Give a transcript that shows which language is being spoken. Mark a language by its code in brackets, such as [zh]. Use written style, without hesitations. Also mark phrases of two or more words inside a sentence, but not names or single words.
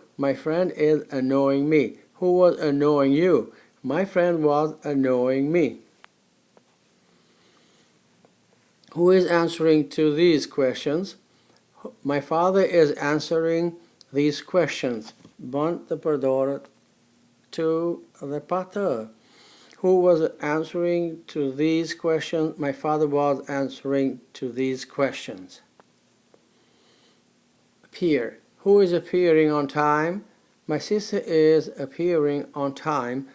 [en] My friend is annoying me. Who was annoying you? My friend was annoying me. Who is answering to these questions? My father is answering these questions. Bën të përdoret to the pater. Who was answering to these questions? My father was answering to these questions. Appear. Who is appearing on time? My sister is appearing on time.